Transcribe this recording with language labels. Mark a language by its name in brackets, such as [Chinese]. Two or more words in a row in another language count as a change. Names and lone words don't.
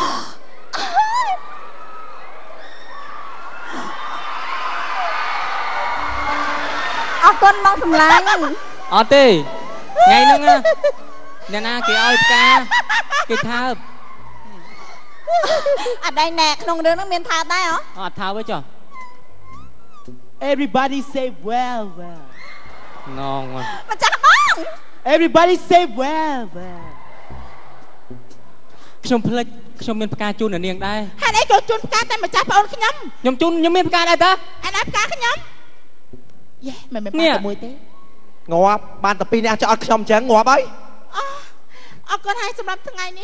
[Khmer] អរគុណមកសម្លាញ់ អត់ទេថ្ងៃហ្នឹងអ្នកណាគេឲ្យផ្កាគេថើប អត់ដែរណែក្នុងរឿងហ្នឹងមានថើបដែរហ៎ អត់ថើបទេចុះ [English] Everybody say well [Khmer] ណង មកចាស់បង [English] Everybody say well [Khmer] ខ្ញុំភ្លេចខ្ញុំមានផ្កាជូនអ្នកនាងដែរ ហេតុអីក៏ជូនផ្កាតែម្ចាស់ប្អូនខ្ញុំ ខ្ញុំមានផ្កាដែរតើ អត់ផ្កាខ្ញុំយេមិនផ្កាមួយទេ ងាប់បានតែ2នាក់ចោលខ្ញុំអញ្ចឹងងាប់ហើយ អរគុណហើយសម្រាប់ថ្ងៃនេះ